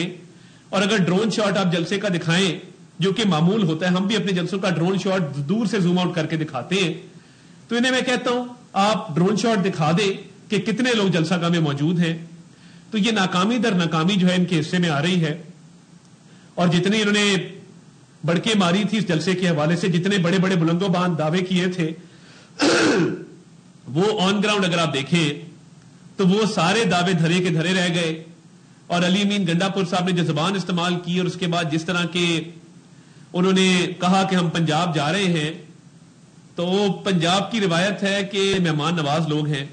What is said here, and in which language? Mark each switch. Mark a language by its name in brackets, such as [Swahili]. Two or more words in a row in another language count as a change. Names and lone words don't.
[Urdu] اور اگر [English] drone shot [Urdu] آپ جلسے کا دکھائیں, جو کہ معمول ہوتا ہے, ہم بھی اپنے جلسوں کا [English] drone shot [Urdu] دور سے [English] zoom out [Urdu] کر کے دکھاتے ہیں, تو انہیں میں کہتا ہوں آپ [English] drone shot [Urdu] دکھا دیں کہ کتنے لوگ جلسہ گاہ میں موجود ہیں. تو یہ ناکامی در ناکامی جو ہے ان کے حصے میں آ رہی ہے. اور جتنے انہوں نے بڑکے ماری تھی اس جلسے کے حوالے سے, جتنے بڑے بڑے بلند و باند دعوے کیے تھے, وہ [English] on ground [Urdu] اگر آپ دیکھیں تو وہ سارے دعوے دھرے کے دھرے رہ گئے. اور علی امین گنڈاپور صاحب نے جو زبان استعمال کی, اور اس کے بعد جس طرح کے انہوں نے کہا کہ ہم پنجاب جا رہے ہیں, تو پنجاب کی روایت ہے کہ مہمان نواز لوگ ہیں.